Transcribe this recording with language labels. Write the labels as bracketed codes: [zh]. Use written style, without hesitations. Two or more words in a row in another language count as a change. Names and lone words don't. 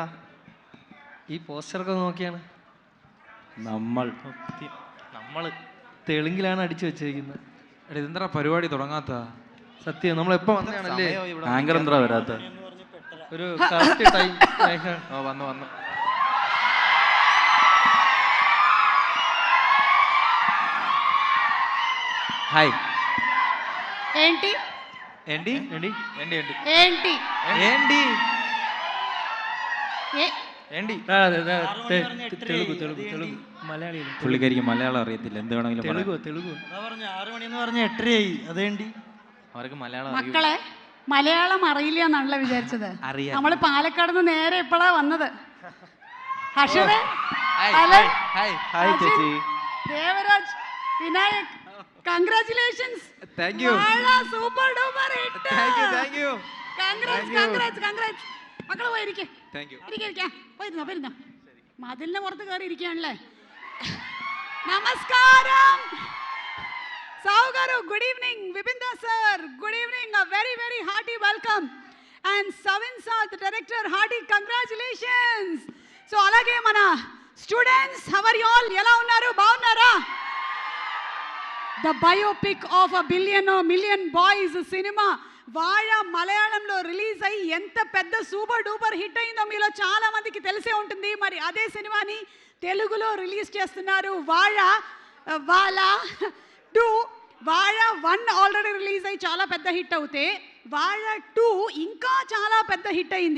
[ml] ഈ പോസ്റ്ററൊക്കെ നോക്കിയാണ് നമ്മള് തെലുങ്കിലാണ് അടിച്ചു വെച്ചിരിക്കുന്നത്. എടാ ഇതെന്താ പരിപാടി തുടങ്ങാത്ത? സത്യം, നമ്മളെപ്പോ വന്നതാണല്ലേ? ആങ്കർ എന്താ വരാത്ത? ഒരു [en] correct time. [ml] വന്നു హాయ్. [te] ఏంటి ఏంటి ఏంటి ఏంటి ఏంటి ఏంటి ఏంటి ఏ- ఏంటి? [ml] തെലുഗു തെലുഗു തെലുഗു മലയാളിയില്ല. പുള്ളിക്കാരിക്ക് മലയാളം അറിയത്തില്ല. എന്ത് വേണമെങ്കിലും തെലുഗു പറയാം. തെലുഗു 6 മണിന്ന് പറഞ്ഞ 8:30 അതേണ്ടി. അവർക്ക് മലയാളം മക്കളെ മലയാളം അറിയില്ല എന്നാണല്ലോ വിചാരിച്ചത്. അറിയാം. നമ്മള് പാലക്കാട് നിന്ന് നേരെ ഇപ്പോഴാ വന്നത്. ഹർഷദേ, ഹായ് ഹലോ, ഹായ് ഹായ് അജിൻ, ചേച്ചി. ദേവരാജ്, വിനായക്, കൺഗ്രാറ്റുലേഷൻസ്. [en] thank you സൂപ്പർ ഡൂപ്പർ ഹിറ്റ്. thank you [ml] കൺഗ്രാറ്റ്സ്. മക്കള് പോയിരിക്കേ. [en] thank you. [ml] ഇരിക്കാം, പോയിരുന്നോ. മതിലിന്റെ പുറത്ത് കയറി ഇരിക്കുകയാണല്ലേ? നമസ്കാരം. [en] Sahu garu, good evening. Vipinda sir, good evening. A very, very hearty welcome. And Savin sir, the director, hearty congratulations. So, [te] అలాగే మన [en] students, how are you all? [te] ఎలా ఉన్నారు? బాగున్నారా? [en] The biopic of a billion or million boys cinema [te] వాళ మలయాళంలో రిలీజ్ అయ్యి ఎంత పెద్ద [en] super duper hit [te] అయిందో మీలో చాలా మందికి తెలిసే ఉంటుంది. మరి అదే సినిమాని తెలుగులో రిలీజ్ చేస్తున్నారు. వాళ్ళ 2 వాళ 1 ఆల్రెడీ రిలీజ్ అయ్యి చాలా పెద్ద హిట్ అవుతే వాళ్ళ 2 ఇంకా చాలా పెద్ద హిట్ అయింది.